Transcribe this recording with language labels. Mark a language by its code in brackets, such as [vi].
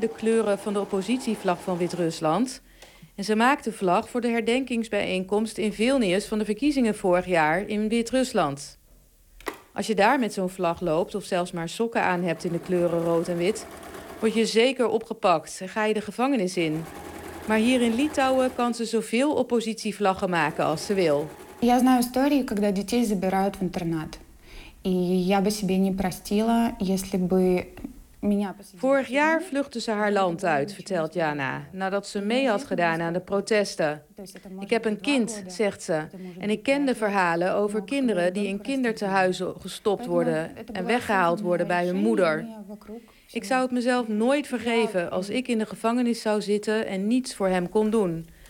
[nl] De kleuren van de oppositievlag van Wit-Rusland. En ze maakt de vlag voor de herdenkingsbijeenkomst in Vilnius van de verkiezingen vorig jaar in Wit-Rusland. Als je daar met zo'n vlag loopt of zelfs maar sokken aan hebt in de kleuren rood en wit... word je zeker opgepakt en ga je de gevangenis in. Maar hier in Litouwen kan ze zoveel oppositievlaggen maken als ze wil. [ru] Я знаю историю, когда детей забирают в интернат. И я бы себе не простила, если бы меня посадили. [nl] Vorig jaar vluchtte ze haar land uit, vertelt Jana, nadat ze mee had gedaan aan de protesten. Ik heb een kind, zegt ze. En ik ken de verhalen over kinderen die in kinderthuizen gestopt worden en weggehaald worden bij hun moeder. Ik zou het mezelf nooit vergeven als ik in de gevangenis zou zitten en niets voor hem kon doen.